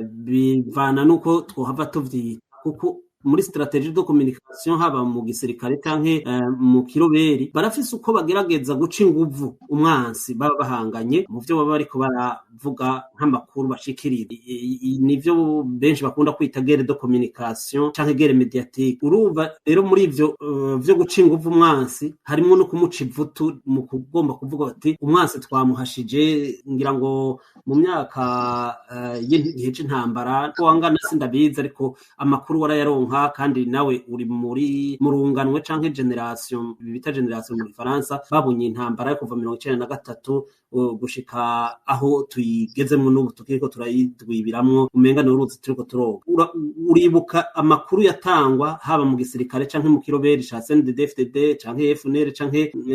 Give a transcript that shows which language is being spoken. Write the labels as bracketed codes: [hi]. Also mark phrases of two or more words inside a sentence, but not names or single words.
[rn] bivana nuko twohava tuvyita kuko muri [fr] strategie de communication [rn] haba mu gisirikare canke mu kiroberi barafise uko bagerageza guca inguvu umwansi baba bahanganye mu vyo baba bariko baravuga nk'amakuru bashikirira nivyo benshi bakunda kwita [fr] guerre de communication [rn] canke [fr] guerre médiatique [rn] urumva rero muri ivyo vyo guca inguvu umwansi harimo no kumuca ivutu mu kugomba kuvuga ati umwansi twamuhashije ngira ngo mu myaka y'igihe c'intambara ko wangana sindabizi ariko amakuru warayaronka kandi nawe uri muri murunganwe canke generation bita generation mu Faransa babunye intambara yo kuva 1993 gushika aho tuyigezemo n'ubu tukiriko turayidwibiramwo umenga n'uruzi turiko turoga uribuka amakuru yatangwa haba mu gisirikare canke mu kiroberi ca CNDD-FDD canke FNL canke